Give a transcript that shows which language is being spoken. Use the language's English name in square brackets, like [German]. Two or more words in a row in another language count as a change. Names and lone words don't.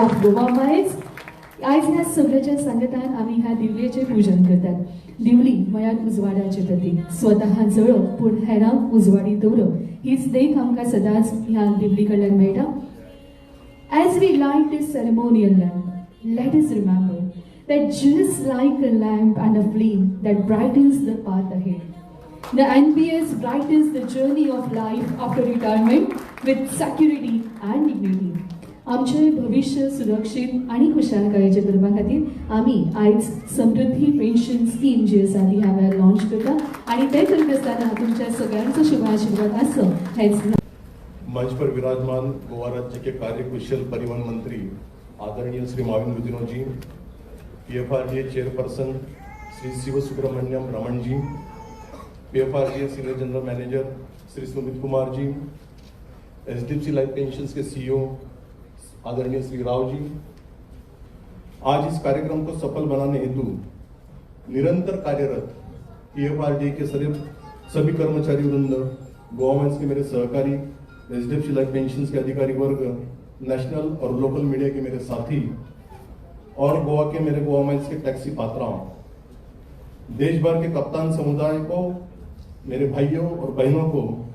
[Konkani] गोवा मायज आयज ह्या सगळ्याच्या सांगतान आमी ह्या दिवलेचे पूजन करतात. दिवली म्हळ्यार उजवाडाचें प्रतीक. स्वता जळप पूण हेरांक उजवाडी दवरप हीच देख आमकां सदांच ह्या दिवली कडल्यान मेळटा. [English] As we light this ceremonial lamp, let us remember that just like a lamp and a flame that brightens the path ahead, the NPS brightens the journey of life after retirement with security and dignity. [Konkani] आमचे भविष्य सुरक्षीत आणि खुशालकायेचे करपा खातीर आमी आयज समृद्धी पेन्शन स्कीम जी आसा ती ह्या वेळार लॉन्च करता आणि ते करीत आसतना तुमच्या सगळ्यांचो शुभ आशीर्वाद आसो हेच. [Hindi] मंच पर विराजमान गोवा राज्य के कार्यकुशल परिवहन मंत्री आदरणीय श्री माविन गुदिनो जी, PFRDA चेयरपर्सन श्री शिव सुब्रमण्यम रमन जी, PFRDA [English] senior general manager [Hindi] श्री सुमित कुमार जी, HDFC लाइफ पेंशन्स के CEO आदरणीय श्री राव जी, आज इस कार्यक्रम को सफल बनाने हेतु निरंतर कार्यरत PFRDA के सभी कर्मचारी वृंद, गोवा माइंस के मेरे सहकारी, HDFC लाइफ पेंशन्स के अधिकारी वर्ग, नेशनल और [English] local media [Hindi] के मेरे साथी और गोवा के मेरे गोवा माइंस के टैक्सी पात्राओं, देश भर के कप्तान समुदाय को, मेरे भाइयों और बहनों को